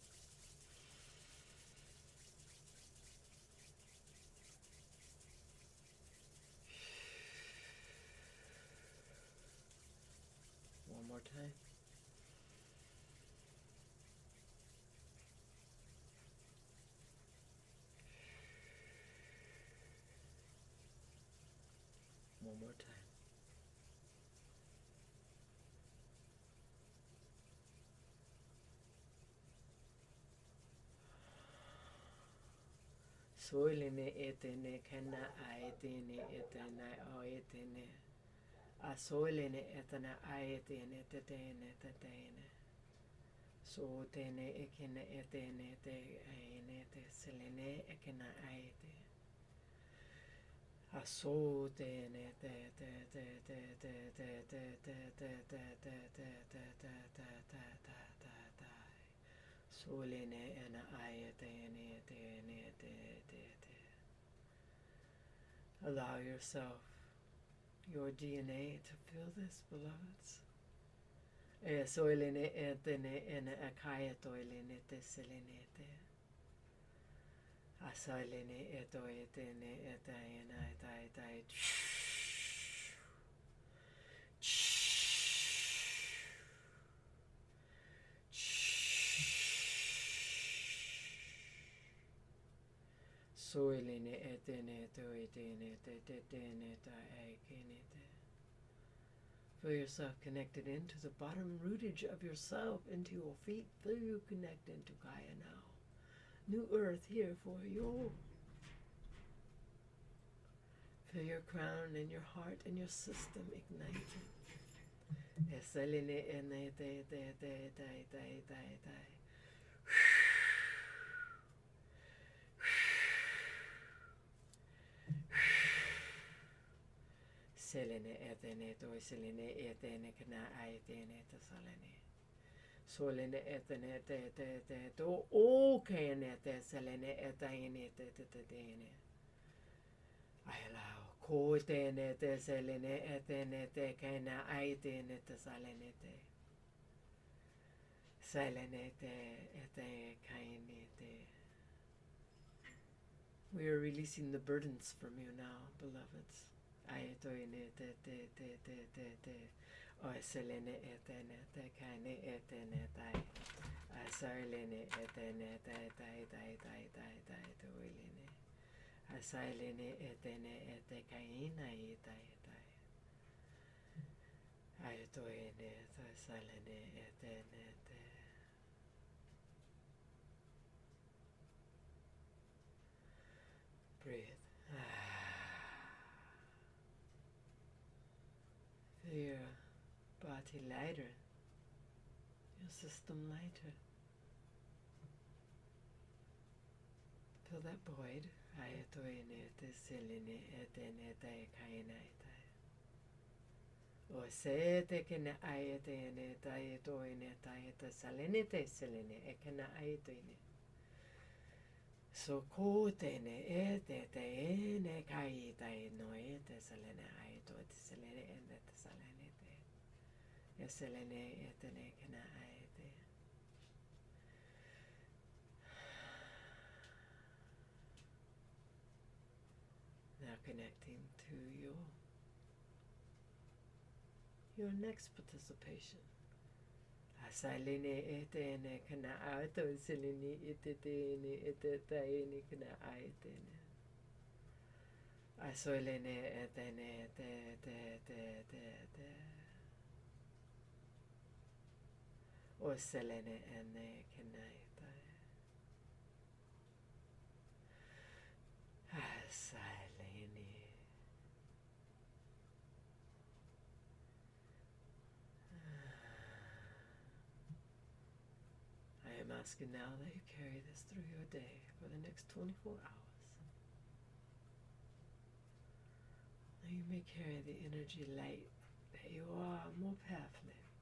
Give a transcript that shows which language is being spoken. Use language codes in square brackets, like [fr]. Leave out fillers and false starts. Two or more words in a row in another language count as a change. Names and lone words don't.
[en] One more time. One more time. Soilene etene kana aetene etene oetene. Asoilene etene aetene tetene tetene. So tene ekene etene te aene te selene ekena aete. Aso tene te te te te te te te te te te te te te te te te te. Solene ena ayatene tene te te te. Allow yourself, your DNA, to feel this, beloveds. Soilene etene ena akayatoilene te selene te. Asailene etoetene etayena etaitai. Soilene etene toetene te tetene ta aikenete. Feel yourself connected into the bottom rootage of yourself, into your feet. Feel you connect into Gaia now. New earth here for you. Feel your crown and your heart and your system igniting. Esaline ene te te te te te te te. Selene etene to selene etene kana aetene te salene. Solene etene te te te to okene te selene etene te te te tene. I allow ko tene te selene etene te kana aetene te salene te. Selene te ete kaine te. We are releasing the burdens from you now, beloveds. Aetoine te te te te te te. O selene etene te kaine etene tai. Asailene etene tai tai tai tai tai tai toilene. Asailene etene ete kaina tai tai. Aetoine te salene etene te. Breathe. Feel your body lighter, your system lighter. Feel that void. Ayatoine te selene etene te kaina tai. O se te kena ayatene tai toine tai te salene te selene ekena ayatoine. So ko tene e te e ne kai tai no e te selene ai to te selene e te selene te. E selene e te ne kena ai te. Now connecting to your next participation. Asalene etene kana ato silini itene etetene kana aitene. Asolene etene te. O selene ene kana ita. Asalene. I am asking now that you carry this through your day for the next 24 hours. Now you may carry the energy light that you are more powerfully.